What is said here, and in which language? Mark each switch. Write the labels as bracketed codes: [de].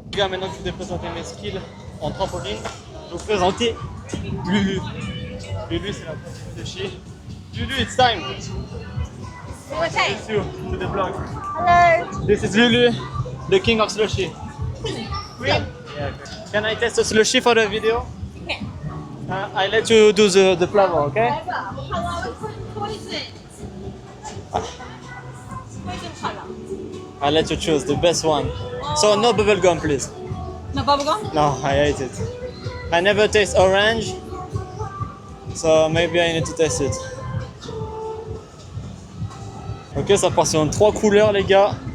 [fr] Maintenant que je vous ai présenté mes skills en trampoline, je vais vous présenter Lulu. Lulu c'est la prochaine de chez Lulu, [en] it's time! Okay. Introduce you to the vlog. Hello. This is Lulu, the king of slushy. Green? Yeah. Can I test a slushy for the video? Okay. I let you do the flavor, okay? What is it? Poison color. I let you choose the best one. So no bubble gum, please. No bubblegum? No, I hate it. I never taste orange, so maybe I need to taste it. [fr] Ok, ça part sur 3 couleurs, les gars.